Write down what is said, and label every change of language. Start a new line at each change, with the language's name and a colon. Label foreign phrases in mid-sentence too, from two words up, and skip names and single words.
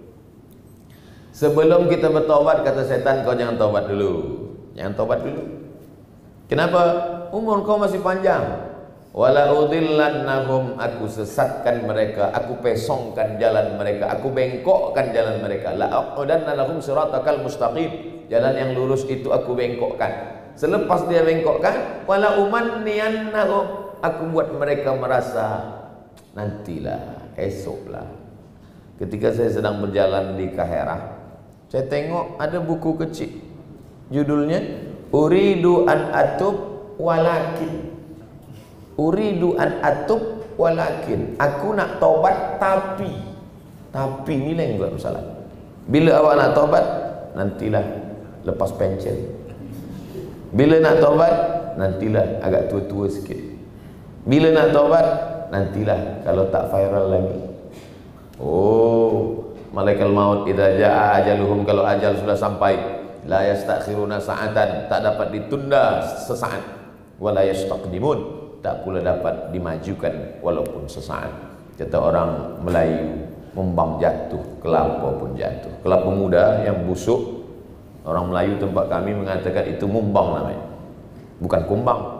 Malay: Sebelum kita bertaubat, kata setan, kau jangan taubat dulu. Jangan taubat dulu. Kenapa? Umur kau masih panjang.
Arabic: ولأضلنهم,
Malay: aku sesatkan mereka, aku pesongkan jalan mereka, aku bengkokkan jalan mereka.
Arabic: لأقعدن لهم صراطك المستقيم,
Malay: jalan yang lurus itu aku bengkokkan. Selepas dia bengkokkan,
Arabic: ولأمنينهم,
Malay: aku buat mereka merasa nantilah, esoklah. Ketika saya sedang berjalan di Kaherah, saya tengok ada buku kecil, judulnya
Arabic: أريد أن أتوب ولكن. أريد أن أتوب ولكن,
Malay: aku nak taubat tapi ni lain buat masalah. Bila awak nak taubat, nantilah lepas pencen. Bila nak taubat, nantilah agak tua-tua sikit. Bila nak taubat, nantilah kalau tak viral lagi.
Arabic: Oh,
Malay: malaikat maut
Arabic: إذا جاء أجلهم,
Malay: kalau ajal sudah sampai,
Arabic: لا يستأخرون ساعة,
Malay: tak dapat ditunda sesaat,
Arabic: ولا يستقدمون,
Malay: tak pula dapat dimajukan walaupun sesaat. Kata orang Melayu, mumbang jatuh, kelapa pun jatuh. Kelapa muda yang busuk, orang Melayu tempat kami mengatakan itu mumbang namanya, bukan kumbang.